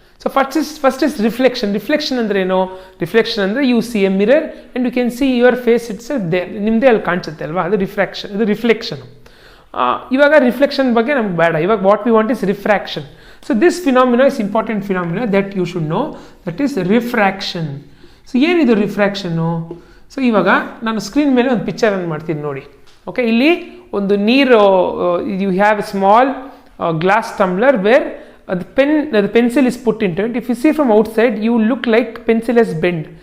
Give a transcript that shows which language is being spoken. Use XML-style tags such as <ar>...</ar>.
<en>So first is reflection. Reflection</en> <kn>andre eno?</kn> <en>Reflection andre you see a mirror and you can see your face itself there.</en> <kn>ನಿಮ್ಮದೇ ಅಲ್ಲಿ ಕಾಣಿಸುತ್ತೆ ಅಲ್ವಾ, ಅದು refraction, ಇದು reflection. ಇವಾಗ reflection ಬಗ್ಗೆ ನಮ್ಗೆ ಬೇಡ.</kn> <en>ಇವಾಗ what we want is refraction. So this phenomena is important phenomena that you should know, that is refraction. So</en> <kn>ಏನಿದು ರಿಫ್ರಾಕ್ಷನ್ನು? ಸೊ ಇವಾಗ ನಾನು ಸ್ಕ್ರೀನ್ ಮೇಲೆ ಒಂದು ಪಿಕ್ಚರನ್ನು ಮಾಡ್ತೀನಿ ನೋಡಿ. ಓಕೆ, ಇಲ್ಲಿ ಒಂದು ನೀರು,</kn> <en>You have a small glass tumbler where the pencil is put into it. If you see from outside, you look like pencil has bend.</en>